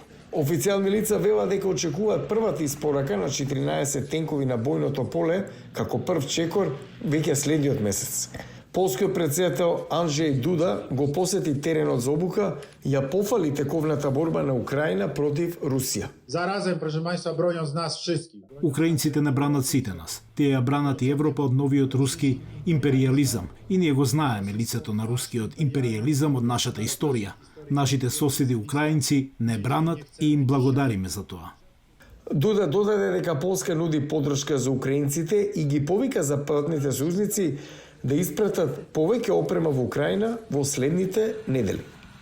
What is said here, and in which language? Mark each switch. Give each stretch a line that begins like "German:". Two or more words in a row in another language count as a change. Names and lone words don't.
Macedonian: Официјални лица велат дека очекуваат првата испорака на 14 тенкови на бојното поле како прв чекор веќе следниот месец. Полскиот претседател Анджеј Дуда го посети теренот за обука и ја пофали тековната борба на Украина против Русија.
Polish: Zarazem, proszę Państwa, broniąc nas wszystkich.
Macedonian: Украинците не бранат сите нас. Тие ја бранат и Европа од новиот руски империализам. И ние го знаеме лицето на рускиот империализам од нашата историја. Нашите соседи украинци не бранат и им благодариме за тоа. Дуда додаде дека Полска нуди подршка за украинците и ги повика западните сојузници да испратат повеќе опрема во Украина во следните недели.